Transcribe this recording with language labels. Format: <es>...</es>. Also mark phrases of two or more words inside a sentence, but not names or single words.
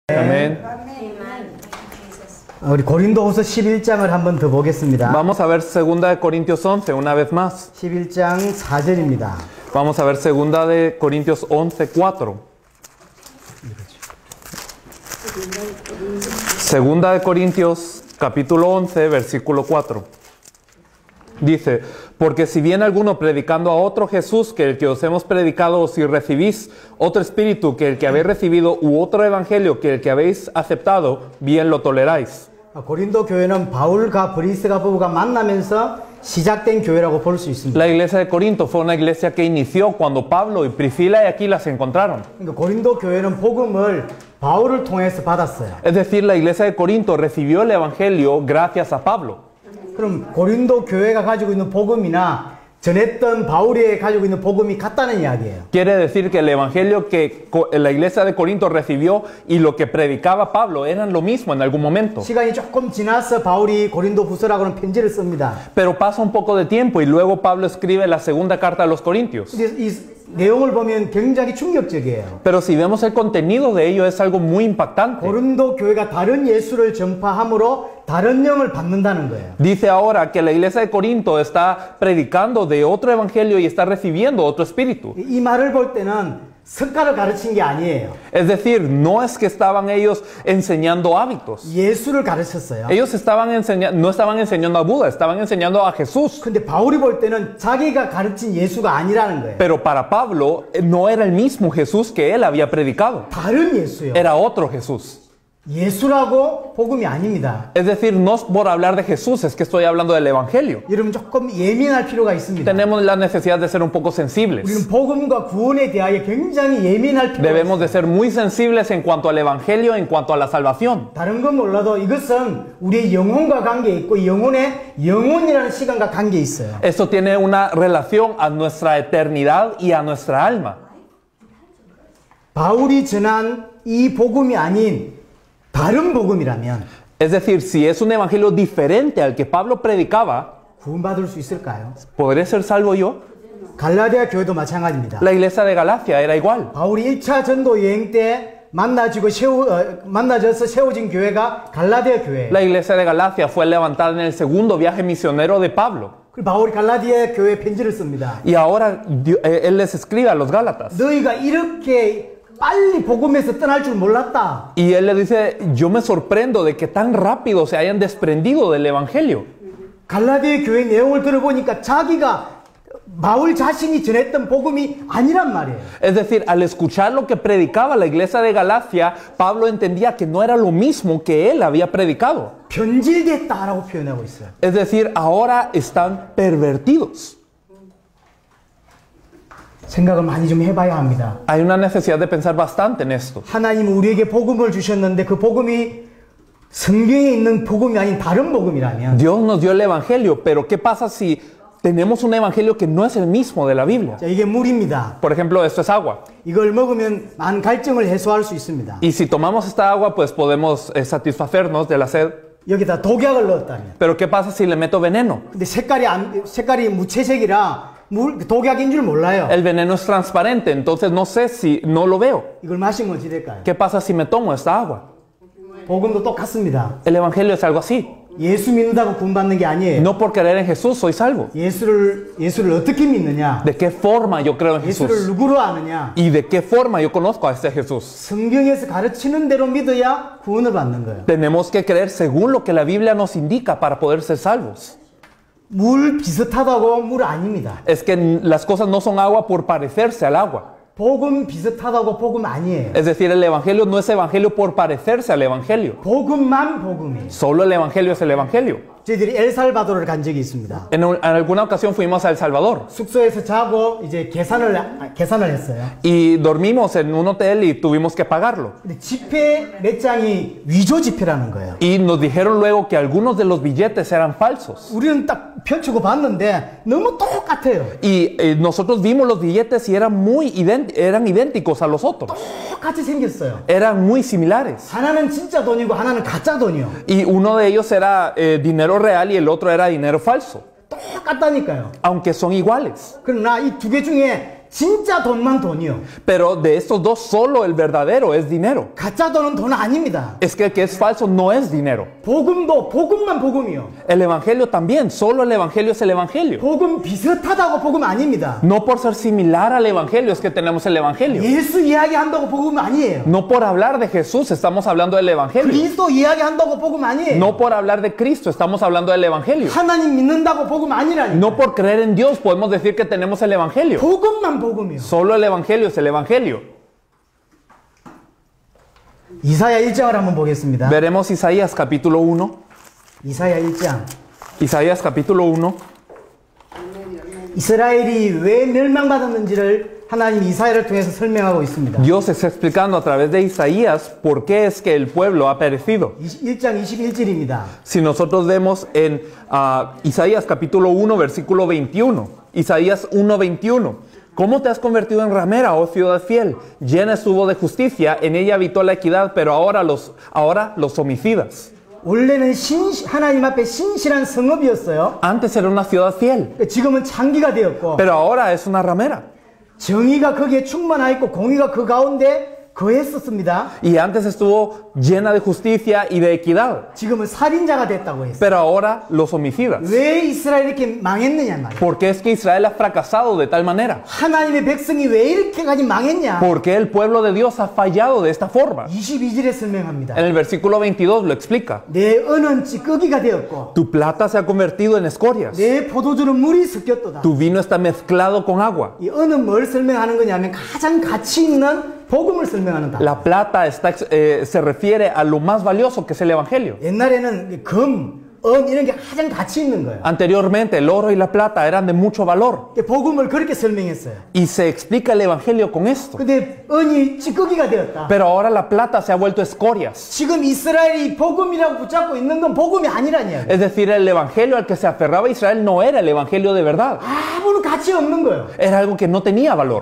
<es>Amén.</es> <ko>우리 고린도후서 11장을 한번 더 보겠습니다.</ko> <es>Vamos a ver 2 Corintios 11 una vez más.</es> <ko>11장 4절입니다.</ko> <es>Vamos a ver 2 Corintios 11, 4. 2 Corintios capítulo 11, versículo 4. Dice, porque si bien alguno predicando a otro Jesús que el que os hemos predicado, o si recibís otro espíritu que el que habéis recibido, u otro evangelio que el que habéis aceptado, bien lo toleráis.</es> <ko>고린도 교회는 바울과 브리스가 부부가 만나면서 시작된 교회라고 볼 수 있습니다.</ko> <es>La iglesia de Corinto fue una iglesia que inició cuando Pablo y Priscila y Aquila se encontraron.</es> <ko>그러니까 고린도 교회는 복음을 바울을 통해서 받았어요.</ko> <es>Es decir, la iglesia de Corinto recibió el evangelio gracias a Pablo.</es> <ko>그럼 고린도 교회가 가지고 있는 복음이나 전했던 바울이 가지고 있는 복음이 같다는 이야기예요.</ko> <es>Quiere decir que el evangelio que la iglesia de Corinto recibió y lo que predicaba Pablo eran lo mismo en algún momento.</es> <ko>시간이 조금 지나서 바울이 고린도 후서라고는 편지를 씁니다.</ko> <es>Pero pasa un poco de tiempo y luego Pablo escribe la segunda carta a los Corintios.</es> <ko>이 내용을 보면 굉장히 충격적이에요.</ko> <es>Pero si vemos el contenido de ello es algo muy impactante.</es> <ko>고린도 교회가 다른 예수를 전파함으로 다른 영을 받는다는 거예요.</ko> <es>Dice ahora que la iglesia de Corinto está predicando de otro evangelio y está recibiendo otro espíritu.</es> <ko>이 말을 볼 때는 성가를 가르친 게 아니에요.</ko> <es>Es decir, no es que estaban ellos enseñando hábitos.</es> <ko>예수를 가르쳤어요.</ko> <es>Ellos no estaban enseñando a Buda, estaban enseñando a Jesús.</es> <ko>근데 바울이 볼 때는 자기가 가르친 예수가 아니라는 거예요.</ko> <es>Pero para Pablo no era el mismo Jesús que él había predicado.</es> <ko>다른 예수요.</ko> <es>Era otro Jesús.</es> <ko>예수라고 복음이 아닙니다.</ko> <es>Es decir, no es por hablar de Jesús, es que estoy hablando del evangelio.</es> <ko>여러분 조금 예민할 필요가 있습니다.</ko> <es>Tenemos la necesidad de ser un poco sensibles.</es> <ko>우리는 복음과 구원에 대하여 굉장히 예민할 필요가</ko> <es>Debemos</es> <ko>있어요.</ko> <es>de ser muy sensibles en cuanto al evangelio, en cuanto a la salvación.</es> <ko>다른 건 몰라도 이것은 우리의 영혼과 관계 있고 영혼이라는 시간과 관계 있어요.</ko> <es>Esto tiene una relación a nuestra eternidad y a nuestra alma.</es> <ko>바울이 전한 이 복음이 아닌 다른 복음이라면</ko> <es>Es decir, si es un evangelio diferente al que Pablo predicaba,</es> <ko>구원받을 수 있을까요?</ko> <es>¿podré ser salvo yo?</es> <ko>갈라디아 교회도 마찬가지입니다.</ko> <es>La iglesia de Galacia era igual.</es> <ko>바울이 1차 전도 여행 때 만나져서 세워진 교회가 갈라디아 교회예요.</ko> <es>La iglesia de Galacia fue levantada en el segundo viaje misionero de Pablo.</es> <ko>그리고 바울이 갈라디아 교회에 편지를 씁니다.</ko> <es>Y ahora él les escribe a los Gálatas.</es> <ko>너희가 이렇게 빨리 복음에서 떠날 줄 몰랐다.</ko> <es>Y él le dice, yo me sorprendo de que tan rápido se hayan desprendido del evangelio.</es> <ko>갈라디아 교회 내용을 들어보니까 자기가 바울 자신이 전했던 복음이 아니란 말이에요.</ko> <es>Es decir, al escuchar lo que predicaba la iglesia de Galacia, Pablo entendía que no era lo mismo que él había predicado.</es> <ko>변질됐다라고 표현하고 있어요.</ko> <es>Es decir, ahora están pervertidos.</es> <ko>생각을 많이 좀 해봐야 합니다.</ko> <es>Hay una necesidad de pensar bastante en esto.</es> <ko>하나님 우리에게 복음을 주셨는데 그 복음이 성경에 있는 복음이 아닌 다른 복음이라면</ko> <es>Dios nos dio el evangelio, pero ¿qué pasa si tenemos un evangelio que no es el mismo de la Biblia?</es> <ko>자, 이게 물입니다.</ko> <es>Por ejemplo, esto es agua.</es> <ko>이걸 먹으면 많은 갈증을 해소할 수 있습니다.</ko> <es>Y si tomamos esta agua, pues podemos satisfacernos de la sed.</es> <ko>여기다 독약을 넣었다면.</ko> <es>Pero ¿qué pasa si le meto veneno?</es> <ko>근데 색깔이 무채색이라 독약인 줄 몰라요.</ko> <es>El veneno es transparente, entonces no sé si no lo veo.</es> <ko>이걸 마시면 어찌 될까요?</ko> <es>¿Qué pasa si me tomo esta agua?</es> <ko>복음도 똑같습니다.</ko> <es>El evangelio es algo así.</es> <ko>예수 믿는다고 구원받는 게 아니에요.</ko> <es>No por creer en Jesús soy salvo.</es> <ko>예수를 어떻게 믿느냐?</ko> <es>¿De qué forma yo creo en</es> <ko>예수를</ko> <es>Jesús?</es> <ko>누구로 아느냐?</ko> <es>¿Y de qué forma yo conozco a este Jesús?</es> <ko>성경에서 가르치는 대로 믿어야 구원을 받는 거예요.</ko> <es>Tenemos que creer según lo que la Biblia nos indica para poder ser salvos.</es> <ko>물 비슷하다고 물 아닙니다.</ko> <es>Es que las cosas no son agua por parecerse al agua.</es> <ko>복음 비슷하다고 복음 아니에요.</ko> <es>Es decir, el evangelio no es evangelio por parecerse al evangelio.</es> <ko>복음만 복음이에요.</ko> <es>Solo el evangelio es el evangelio.</es> <ko>저희들이 엘살바도르를 간 적이 있습니다.</ko> <es>En alguna ocasión fuimos a El Salvador</es> <ko>숙소에서 자고 이제 계산을 했어요.</ko> <es>y dormimos en un hotel y tuvimos que pagarlo.</es> <ko>근데 지폐 몇 장이 위조 지폐라는 거예요.</ko> <es>Y nos dijeron luego que algunos de los billetes eran falsos.</es> <ko>우리는 딱 펼치고 봤는데 너무 똑같아요.</ko> <es>Y nosotros vimos los billetes y eran eran idénticos a los otros.</es> <ko>똑같이 생겼어요.</ko> <es>Eran muy similares.</es> <ko>하나는 진짜 돈이고 하나는 가짜 돈이요.</ko> <es>Y uno de ellos era dinero real y el otro era dinero falso.</es> <ko>똑같다니까요.</ko> <es>Aunque son iguales.</es> <ko>그러나 이 두 개 중에 진짜 돈만 돈이요.</ko> <es>Pero de estos dos, solo el verdadero es dinero.</es> <ko>가짜 돈은 돈 아닙니다.</ko> <es>Es que el que es falso no es dinero.</es> <ko>복음도 복음만 복음이요.</ko> <es>El evangelio también, solo el evangelio es el evangelio.</es> <ko>복음 비슷하다고 복음 아닙니다.</ko> <es>No por ser similar al evangelio es que tenemos el evangelio.</es> <ko>예수 이야기한다고 복음 아니에요.</ko> <es>No por hablar de Jesús estamos hablando del evangelio.</es> <ko>그리스도 이야기한다고 복음 아니에요.</ko> <es>No por hablar de Cristo estamos hablando del evangelio.</es> <ko>하나님 믿는다고 복음 아니라니까.</ko> <es>No por creer en Dios podemos decir que tenemos el evangelio.</es> <ko>복음만 복음이요.</ko> <es>Solo el evangelio es el evangelio.</es> <ko>이사야 1장을 한번 보겠습니다.</ko> <es>Veremos Isaías capítulo 1.</es> <ko>이사야 1장.</ko> <es>Isaías capítulo 1.</es> <ko>이스라엘이 왜 멸망받았는지를 하나님 이사야를 통해서 설명하고 있습니다.</ko> <es>Dios está explicando a través de Isaías por qué es que el pueblo ha perecido.</es> <ko>1장 21절입니다.</ko> <es>Si nosotros vemos en Isaías capítulo 1 versículo 21, Isaías 1:21, ¿cómo te has convertido en ramera, oh ciudad fiel? Llena estuvo de justicia, en ella habitó la equidad, pero ahora los homicidas.</es> <ko>원래는 하나님 앞에 신실한 성읍이었어요.</ko> <es>Antes era una ciudad fiel,</es> <ko>지금은 창기가 되었고</ko> <es>pero ahora es una ramera.</es> <ko>정의가 거기에 충만하 있고 공의가 그 가운데 거했었습니다.</ko> <es>Y antes estuvo llena de justicia y de equidad,</es> <ko>지금은 살인자가 됐다고 했어요.</ko> <es>pero ahora los homicidas.</es> <ko>왜 이스라엘이 이렇게 망했느냐 말이에요.</ko> <es>¿Por qué es que Israel ha fracasado de tal manera?</es> <ko>하나님의 백성이 왜 이렇게까지 망했냐?</ko> <es>¿Por qué el pueblo de Dios ha fallado de esta forma?</es> <ko>22절에 설명합니다.</ko> <es>En el versículo 22 lo explica.</es> <ko>내 은은 찌꺼기가 되었고</ko> <es>Tu plata se ha convertido en escorias.</es> <ko>내 포도주는 물이 섞였도다.</ko> <es>Tu vino está mezclado con agua.</es> <ko>이 은은 뭘 설명하는 거냐면 가장 가치 있는 복음을 설명하는 다.</ko> <es>La plata se refiere a lo más valioso que es el evangelio.</es> <ko>옛날에는 금, 은 이런 게 가장 가치 있는 거예요.</ko> <es>Anteriormente el oro y la plata eran de mucho valor.</es> <ko>복음을 그렇게 설명했어요.</ko> <es>Y se explica el evangelio con esto.</es> <ko>근데 은이 찌꺼기가 되었다.</ko> <es>Pero ahora la plata se ha vuelto escorias.</es> <ko>지금 이스라엘이 복음이라고 붙잡고 있는 건 복음이 아니라니요.</ko> <es>Es decir, el evangelio al que se aferraba Israel no era el evangelio de verdad.</es> <ko>아무런 가치 없는 거예요.</ko> <es>Era algo que no tenía valor.</es>